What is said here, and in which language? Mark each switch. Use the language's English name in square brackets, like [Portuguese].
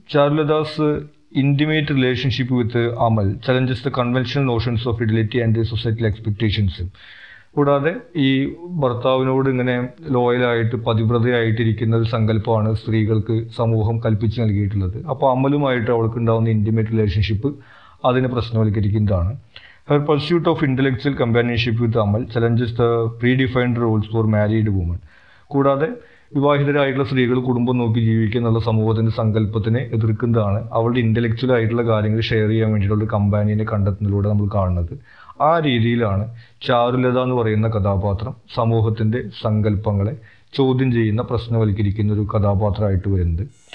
[English] Charulata's intimate relationship with Amal challenges the conventional notions of fidelity and the societal expectations. [Malayalam] കൂടാതെ ഈ ഭർത്താവിനോട് ഇങ്ങനെ ലോയലായിട്ട് പതിവ്രതയായിട്ടിരിക്കുന്ന ഒരു സങ്കല്പമാണ് സ്ത്രീകൾക്ക് സമൂഹം കൽപ്പിച്ച് നൽകിയിട്ടുള്ളത്. അപ്പോൾ അമലുമായിട്ട് അവൾക്ക് ഉണ്ടാകുന്ന ഇൻറ്റിമേറ്റ് റിലേഷൻഷിപ്പ് അതിനെ പ്രശ്നവൽക്കരിക്കുന്നതാണ്. [English] Her pursuit of intellectual companionship with Amal challenges the predefined roles for married women. [Malayalam] കൂടാതെ വിവാഹിതരായിട്ടുള്ള സ്ത്രീകൾ കുടുംബം നോക്കി ജീവിക്കുന്നുള്ള സമൂഹത്തിന്റെ സങ്കല്പത്തിനെ എതിർക്കുന്നതാണ് അവളുടെ ഇന്റലക്ച്വൽ ആയിട്ടുള്ള കാര്യങ്ങൾ ഷെയർ ചെയ്യാൻ വേണ്ടിയിട്ടുള്ള ഒരു കമ്പാനിയനെ കണ്ടെത്തുന്നതിലൂടെ നമ്മൾ കാണുന്നത്. ആ രീതിയിലാണ് ചാരുലത എന്ന് പറയുന്ന കഥാപാത്രം സമൂഹത്തിന്റെ സങ്കല്പങ്ങളെ ചോദ്യം ചെയ്യുന്ന പ്രശ്നവൽക്കരിക്കുന്ന ഒരു കഥാപാത്രമായിട്ട് വരുന്നത്.